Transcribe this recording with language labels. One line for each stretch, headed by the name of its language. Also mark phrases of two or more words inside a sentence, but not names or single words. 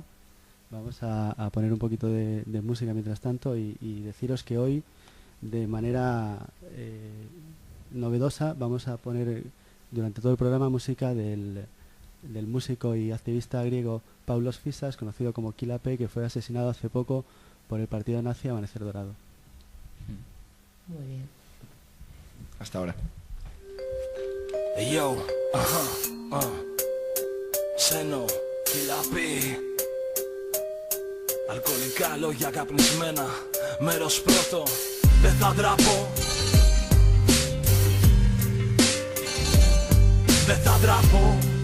Spanish: Vamos a poner un poquito de música mientras tanto y deciros que hoy, de manera novedosa, vamos a poner durante todo el programa música del músico y activista griego Paulos Fisas, conocido como Kilape, que fue asesinado hace poco por el partido nazi Amanecer Dorado. Muy bien. Hasta ahora.
English: Hey yo, Σένο, Kilape.
Greek: Αλκοολικά λόγια καπνισμένα, μέρος πρώτο, δεν θα ντραπώ. Δεν θα ντραπώ.